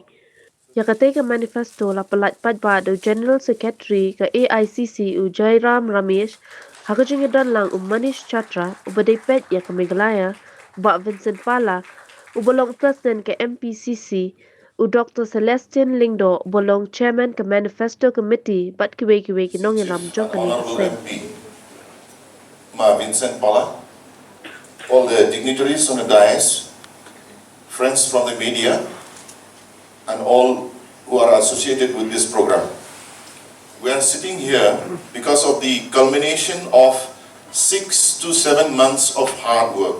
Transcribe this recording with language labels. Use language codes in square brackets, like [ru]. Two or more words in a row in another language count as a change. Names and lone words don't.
[pbv] Ya kata ke manifesto la Pyllait Paidbah do [en] General Secretary [pbv] ke Aicc Jairam Ramesh, haka jingadan lang Manish Chatrath ubadai pet ya ke Meghalaya, Bah Vincent Pala, ubolong President ke MPCC, Dr.Celestine Lyngdoh ubolong Chairman ke Manifesto Committee bat kiwe ki nong yalam jong kani ke Seng. [en] Bah Vincent Pala, all the dignitaries on the dais, friends from the media, and all who are associated with this program. We are sitting here because of the culmination of 6 to 7 months of hard work.